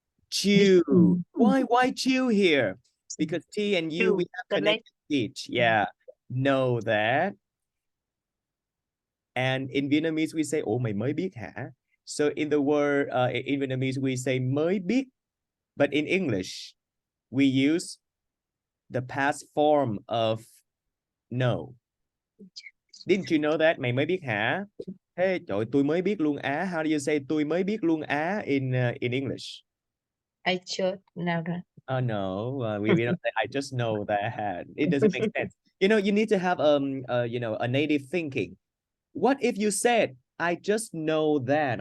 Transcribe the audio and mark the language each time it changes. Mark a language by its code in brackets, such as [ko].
[en] Chew. Why chew here? Because T and U, we have connected speech. Yeah, know that. And in Vietnamese, we say, [vi] "Ủa mày mới biết hả?" [en] So in the word, in Vietnamese, we say mới biết. But in English, we use the past form of know. Didn't you know that? [vi] Mày mới biết hả? Hey, trời, tôi mới biết luôn á. [en] How do you say [vi] tôi mới biết luôn á [en] in English? I just know that. Oh no, we don't say I just know that. It doesn't make sense. You know, you need to have a native thinking. What if you said I just know that?